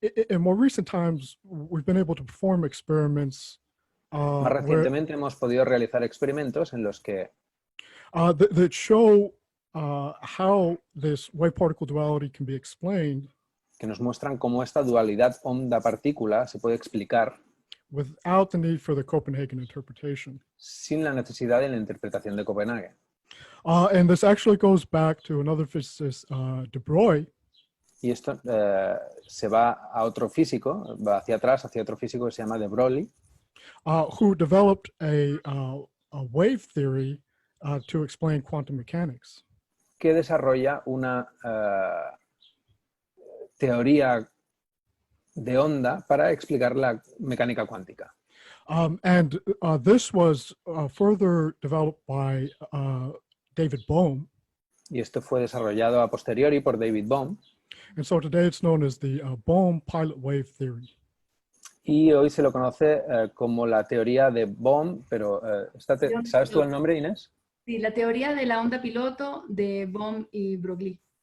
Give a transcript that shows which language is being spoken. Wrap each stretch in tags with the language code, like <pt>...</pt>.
<en>In more recent times, we've been able to perform experiments</en> <es>Más recientemente hemos podido realizar experimentos en los que</es> <en>that show how this wave-particle duality can be explained</en> <es>nos muestran cómo esta dualidad onda-partícula se puede explicar</es> <en>without the need for the Copenhagen interpretation.</en> <es>sin la necesidad de la interpretación de Copenhague.</es> <en>And this actually goes back to another physicist, De Broglie.</en> <es>Y esto se va a otro físico, va hacia atrás, hacia otro físico que se llama De Broglie,</es> <en>Who developed a wave theory to explain quantum mechanics.</en> <es>que desarrolla una teoría de onda para explicar la mecánica cuántica.</es> <en>And this was further developed by David Bohm.</en> <es>Y esto fue desarrollado a posteriori por David Bohm.</es> <en>And so today it's known as the Bohm pilot wave theory.</en> <es>Y hoy se lo conoce como la teoría de Bohm, pero ¿sabes tú el nombre, Inés? Sí, la teoría de la onda piloto de Bohm y Broglie.</es>